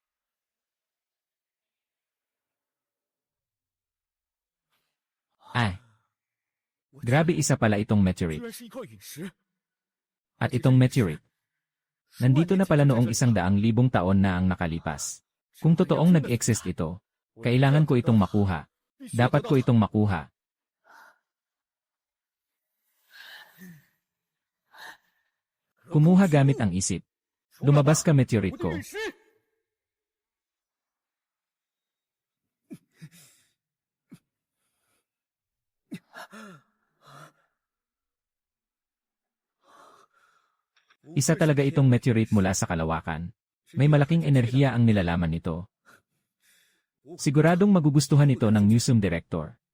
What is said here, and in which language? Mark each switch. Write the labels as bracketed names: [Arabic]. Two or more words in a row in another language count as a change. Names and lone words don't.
[Filipino] Ay, Grabe, isa pala itong [Chinese] 居 [Filipino] meteorite. [Chinese] 然是一块陨石！ [Filipino] At itong meteorite. Nandito na pala noong 100,000 taon na ang nakalipas. Kung totoong nag-exist ito, kailangan ko itong makuha. Dapat ko itong makuha. Kumuha gamit ang isip. Lumabas ka, meteorite [Chinese] 我的 [Filipino] ko. [Chinese] 陨石！ [Filipino] Isa talaga itong meteorite mula sa kalawakan. May malaking enerhiya ang nilalaman nito. Siguradong magugustuhan ito ng museum director.